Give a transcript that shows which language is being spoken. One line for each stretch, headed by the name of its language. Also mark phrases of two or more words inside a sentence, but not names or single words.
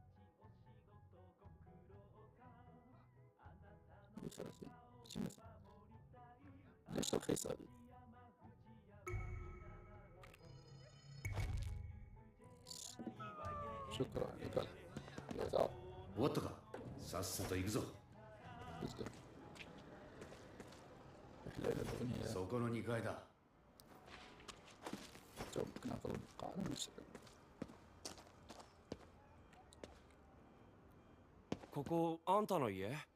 Arabic: 30 ليش رخيصة هذه؟ شكرا لك يا زعل
Japanese: 終わったかさっさと行くぞ そこの2階だ
Arabic: ممكن أخذ القاعدة مثلا
Japanese: ここあんたの家？